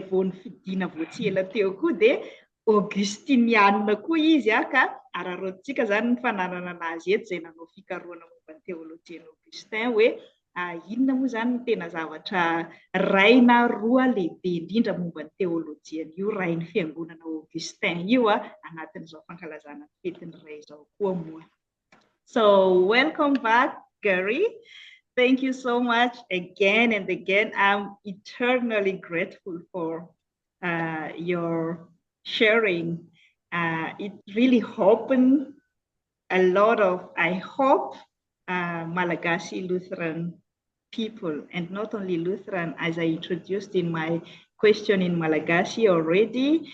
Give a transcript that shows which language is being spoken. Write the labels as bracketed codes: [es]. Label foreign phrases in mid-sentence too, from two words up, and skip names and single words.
[mg] vao nifidiana voatsy ela teo koa dia augustiniana koa izy ka araroantsika izany ny fananana anazy eto izay nanao fikarohana momba ny teolojian'ny Augustin hoe inona moa izany ny tena zavatra raina roa lehibe indrindra momba ny teolojian'io rain'ny fiangonana Augustin io anatin'izao fankalazana ny fetin'ny ray izao koa moa. [en] So welcome back, Gary. Thank you so much again and again. I'm eternally grateful for your sharing. It really opened a lot of, I hope, Malagasy Lutheran people, and not only Lutheran, as I introduced in my question in Malagasy already.